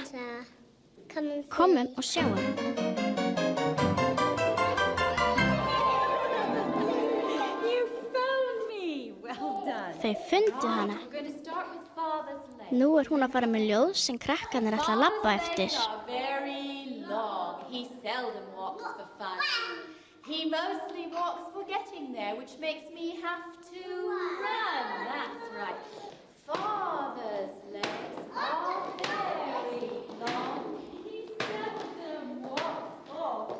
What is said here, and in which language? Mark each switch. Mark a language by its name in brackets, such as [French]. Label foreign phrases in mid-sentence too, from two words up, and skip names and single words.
[Icelandic] Komum og sjáum. Þau fundu hana. Nú er hún að fara með ljóð sem krakkarnir ætla að labba eftir. [English] He mostly walks for getting there, which makes me have to run. That's right. Father's legs are very long. He seldom walks for